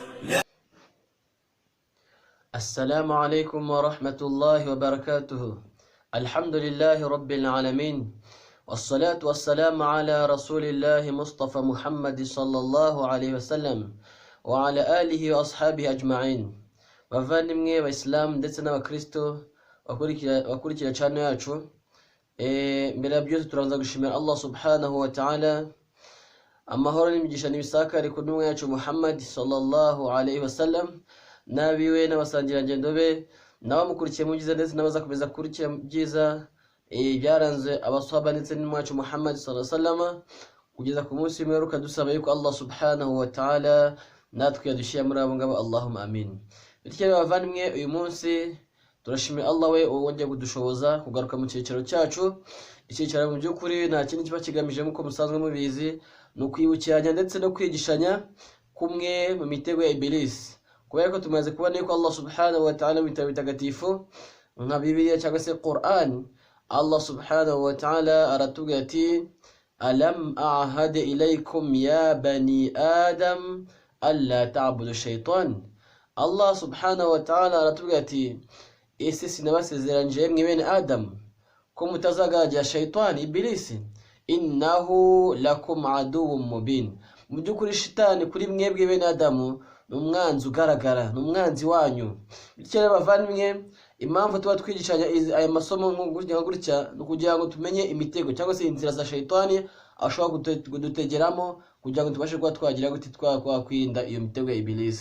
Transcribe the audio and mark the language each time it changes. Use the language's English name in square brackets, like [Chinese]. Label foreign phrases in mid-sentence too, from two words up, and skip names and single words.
[Arabic] السلام عليكم ورحمة الله وبركاته. الحمد لله رب العالمين، والصلاة والسلام على رسول الله مصطفى محمد صلى الله عليه وسلم وعلى آله وأصحابه أجمعين. [Kinyarwanda] bavandimwe b'Islam ndetse n'abakristo bakurikira channel yacu, mbere ya byose turabanza gushimira Allah [Arabic] سبحانه و [Kinyarwanda] ta'ala, amahoro n'imigisha n'ibisakare ku ntumwa yacu Muhammad [Arabic] صلى الله عليه وسلم, [Kinyarwanda] nabiwe n'abasangira ngendo be n'abamukurikiye mu byiza ndetse n'abazakomeza kurikira byiza byaranze abaswahaba ndetse n'intumwa yacu Muhammad [Arabic] صلى الله عليه وسلم [Kinyarwanda] kugeza ku munsi w'imperuka, dusaba yuko Allah [Arabic] سبحانه وتعالى [Kinyarwanda] natwe yadushyira muri abo ngabo, [Arabic] اللهم آمين. [Kinyarwanda] Bityo bavandimwe, uyu munsi turashimira Allah we wongeye kudushoboza kugaruka mu cyicaro cyacu. Icyicaro mu by'ukuri nta kindi kiba kigamije nk'uko musanzwe mubizi, ni ukwibukiranya ndetse no kwigishanya kumwe mu mitego ya Iblis, kubera ko tumaze kubona yuko Allah [Arabic] سبحانه وتعالى [Kinyarwanda] mu bitabo bitagatifu nka Bibiliya cyangwa se Quran, Allah [Arabic] سبحانه وتعالى [Kinyarwanda] aratubwira ati [Arabic] ألم أعهد إليكم يا بني آدم ألا تعبدوا الشيطان. [Kinyarwanda] Allah [Arabic] سبحانه وتعالى [Kinyarwanda] aratubwira ati ese sinabasezeranje mwe bene Adam ko mutazagajya shaytani Iblis, [Arabic] إنه لكم عدو مبين. [Kinyarwanda] Mu by'ukuri shitani kuri mwebwe bene Adamu ni umwanzi ugaragara, ni umwanzi wanyu. Bityo bavandimwe, impamvu tuba twigishanya aya masomo gutya no kugira ngo tumenye imitego cyangwa se inzira za shaytani ashobora kudutegeramo kugira ngo tubashe kuba twagira gute twakwirinda iyo mitego ya Iblis.